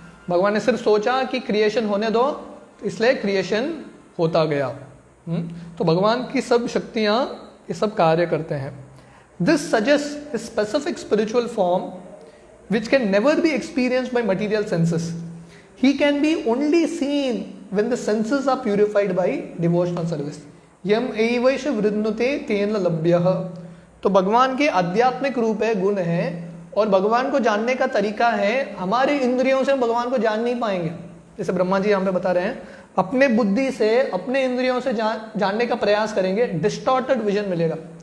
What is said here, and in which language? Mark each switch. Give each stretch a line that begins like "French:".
Hindi: भगवान ने सिर्फ सोचा कि क्रिएशन होने दो, इसलिए क्रिएशन होता गया। तो भगवान की सब शक्तियां ये सब कार्य करते हैं।
English: This suggest a specific spiritual form which can never be experienced by material senses. He can be only seen when the senses are purified by devotional service.
Sanskrit: Yam evaisha vridnute tena labhyah.
Hindi: तो भगवान के आध्यात्मिक रूप है, गुण है, और भगवान को जानने का तरीका है, हमारे इंद्रियों से हम भगवान को जान नहीं पाएंगे। जैसे ब्रह्मा जी यहाँ पे बता रहे हैं, अपने बुद्धि से, अपने इंद्रियों से जानने का प्रयास करेंगे, डिस्टॉर्टेड विजन मिलेगा।